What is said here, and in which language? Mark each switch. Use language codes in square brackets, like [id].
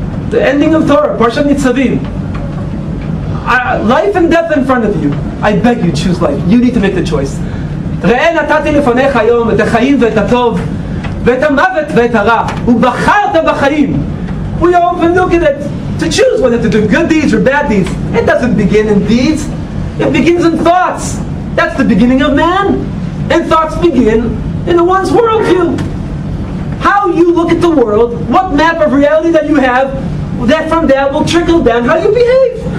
[en] The ending of Torah, Parshat Nitzavim. Life and death in front of you. I beg you, choose life. You need to make the choice. [he] ראה נתתי לפניך היום את החיים ואת הטוב ואת המוות ואת הרע ובחרת בחיים. [en] We often look at it to choose whether to do good deeds or bad deeds. It doesn't begin in deeds. It begins in thoughts. That's the beginning of man. And thoughts begin in one's worldview. How you look at the world, what map of reality that you have, that from that will trickle down how you behave.